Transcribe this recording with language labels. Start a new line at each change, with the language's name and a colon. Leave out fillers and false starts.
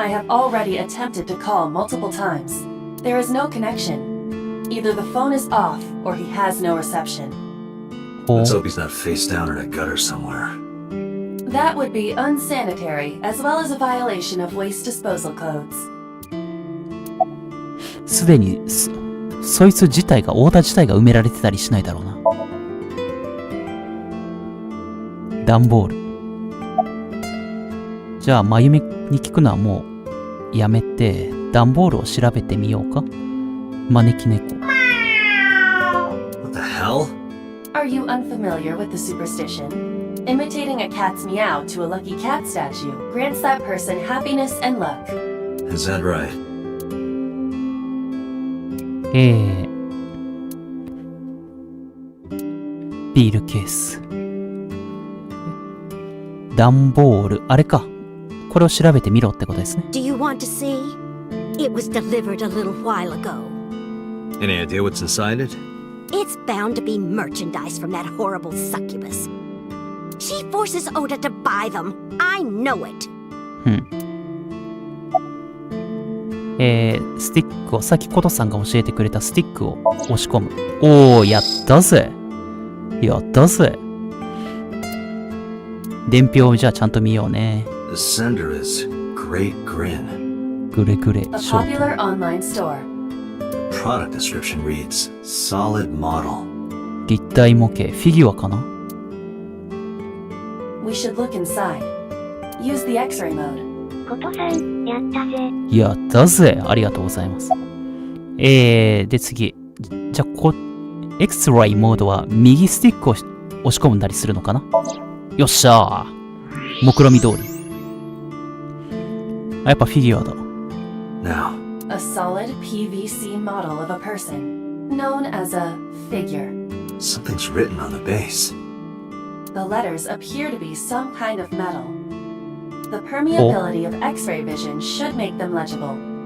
English: I have already attempted to call multiple times. There is no connection. Either the phone is off or he has no reception.
Japanese: ほう。
English: Let's hope he's not face down in a gutter somewhere. That would be unsanitary, as well as a violation of waste disposal codes.
Japanese: すでにそいつ自体が、太田自体が埋められてたりしないだろうな。段ボール。じゃあ、まゆみに聞くのはもうやめて、段ボールを調べてみようか。招き猫。
English: What the hell? Are you unfamiliar with the superstition? Imitating a cat's meow to a lucky cat statue grants that person happiness and luck. Is that right?
Japanese: ビールケース。段ボール。あれか。これを調べてみろってことですね。
English: Do you want to see? It was delivered a little while ago. Any idea what's inside it? It's bound to be merchandise from that horrible succubus. She forces Oda to buy them. I know it.
Japanese: スティックを、さっきコトさんが教えてくれたスティックを押し込む。おー、やったぜ。やったぜ。伝票をじゃあちゃんと見ようね。
English: The sender is Great Grin.
Japanese: グレグレ。
English: A popular online store. The product description reads solid model.
Japanese: 立体模型。フィギュアかな？
English: We should look inside. Use the X-ray mode.
Japanese: ことさん、やったぜ。やったぜ。ありがとうございます。で、次。じゃあ、X-ray モードは右スティックを押し込んだりするのかな？よっしゃー。目論見通り。あ、やっぱフィギュアだ。
English: Now. A solid PVC model of a person, known as a figure. Something's written on the base. The letters appear to be some kind of metal. The permeability of X-ray vision should make them legible.